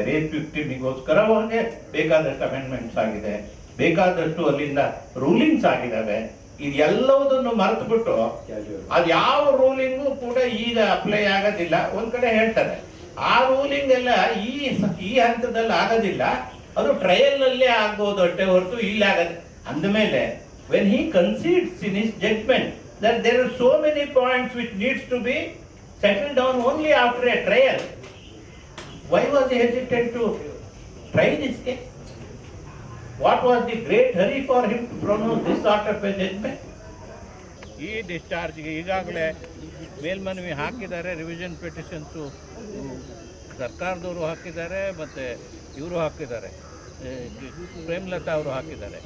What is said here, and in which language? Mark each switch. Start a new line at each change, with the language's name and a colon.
Kannada: Rape ವಿಕ್ಟಿಮಿಗೋಸ್ಕರವಾಗೇ ಬೇಕಾದಷ್ಟು amendments ಆಗಿದೆ, ಬೇಕಾದಷ್ಟು ಅಲ್ಲಿಂದ ರೂಲಿಂಗ್ಸ್ ಆಗಿದ್ದಾವೆ. ಇದೆಲ್ಲದನ್ನು ಮರೆತು ಬಿಟ್ಟು ಅದು ಯಾವ ರೂಲಿಂಗು ಕೂಡ ಈಗ ಅಪ್ಲೈ ಆಗೋದಿಲ್ಲ. ಒಂದ್ ಕಡೆ ಹೇಳ್ತಾರೆ ಆ ರೂಲಿಂಗ್ ಎಲ್ಲ ಈ ಹಂತದಲ್ಲಿ ಆಗೋದಿಲ್ಲ, ಅದು ಟ್ರಯಲ್ ಅಲ್ಲೇ ಆಗ್ಬೋದು ಅಷ್ಟೇ ಹೊರತು ಇಲ್ಲಿ ಆಗದೆ. ಅಂದಮೇಲೆ
English: when he concedes in his judgment that there are so many points which needs to be settled down only after a trial, why was he hesitant to try this case? What was the great hurry for him to pronounce this sort of a judgment?
Kannada: ಈ ಡಿಸ್ಚಾರ್ಜ್ಗೆ ಈಗಾಗಲೇ ಮೇಲ್ಮನವಿ ಹಾಕಿದ್ದಾರೆ, revision ಪಿಟಿಷನ್ಸು ಸರ್ಕಾರದವರು ಹಾಕಿದ್ದಾರೆ, ಮತ್ತು ಇವರು ಹಾಕಿದ್ದಾರೆ, ಪ್ರೇಮಲತಾ ಅವರು ಹಾಕಿದ್ದಾರೆ.